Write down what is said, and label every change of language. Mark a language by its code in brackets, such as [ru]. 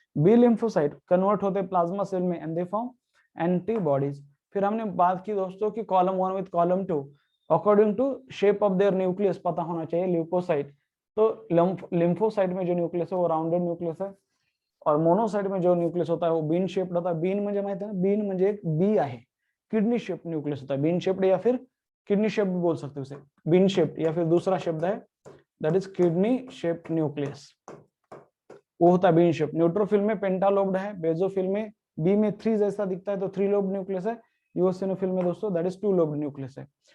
[hi] B lymphocyte convert होते plasma cell में [en] And they form antibodies. [hi] फिर हमने बात की दोस्तों कि column 1 with column 2 according to shape of their nucleus पता होना चाहिए. ल्यूकोसाइट तो लिम्फोसाइट में जो न्यूक्लियस है वो राउंडेड न्यूक्लियस है, और मोनोसाइट में जो न्यूक्लियस होता है वो बीन शेप्ड होता है. [mr] बीन म्हणजे माहिती है ना, बीन म्हणजे एक बी आहे, [hi] किडनी शेप्ड न्यूक्लियस होता है. बीन शेप्ड या फिर किडनी शेप्ड बोल सकते हो उसे, बीन शेप्ड, या फिर दूसरा शब्द है that is kidney shaped nucleus, वो होता है बीन शेप्ड. न्यूट्रोफिल में पेंटालोब्ड है, बेसोफिल में बी में 3 जैसा दिखता है तो 3 लोब्ड न्यूक्लियस है, इओसिनोफिल में दोस्तों दैट इज 2 लोब्ड न्यूक्लियस है.